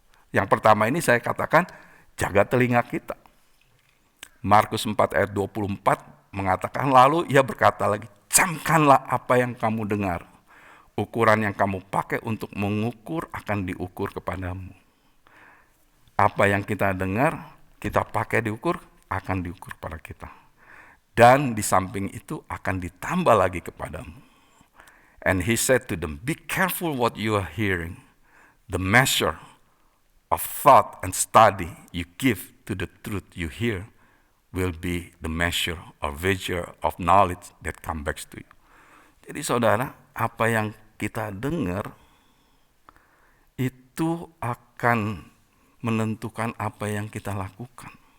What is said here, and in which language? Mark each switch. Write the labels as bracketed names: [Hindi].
[Indonesian] Yang pertama ini saya katakan, jaga telinga kita. Markus 4 ayat 24 mengatakan, lalu ia berkata lagi, camkanlah apa yang kamu dengar. Ukuran yang kamu pakai untuk mengukur akan diukur kepadamu. Apa yang kita dengar, kita pakai diukur, akan diukur pada kita. Dan di samping itu akan ditambah lagi kepadamu. [English] And he said to them, be careful what you are hearing. The measure of thought and study you give to the truth you hear will be the measure or measure of knowledge that comes back to you. [Indonesian] Jadi saudara, apa yang kita dengar itu akan menentukan apa yang kita lakukan.